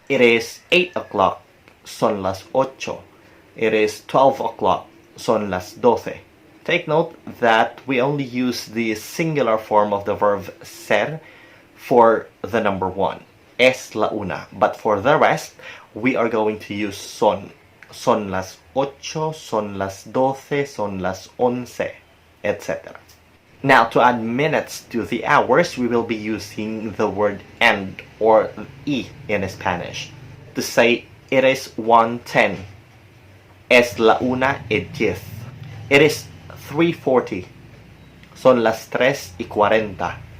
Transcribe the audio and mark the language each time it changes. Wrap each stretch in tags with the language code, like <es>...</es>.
<en>It is 8 o'clock.</en> <es>Son las ocho.</es> <en>It is 12 o'clock.</en> <es>Son las doce.</es> <en>Take note that we only use the singular form of the verb ser for the number one.</en> <es>Es la una.</es> <en>But for the rest, we are going to use son.</en> <es>Son las ocho, son las doce, son las once, etc.</es> <en>Now, to add minutes to the hours, we will be using the word end or y in Spanish. To say it is 1:10.</en> <es>Es la 1:10.</es> <en>It is 3:40.</en> <es>Son las 3:40.</es>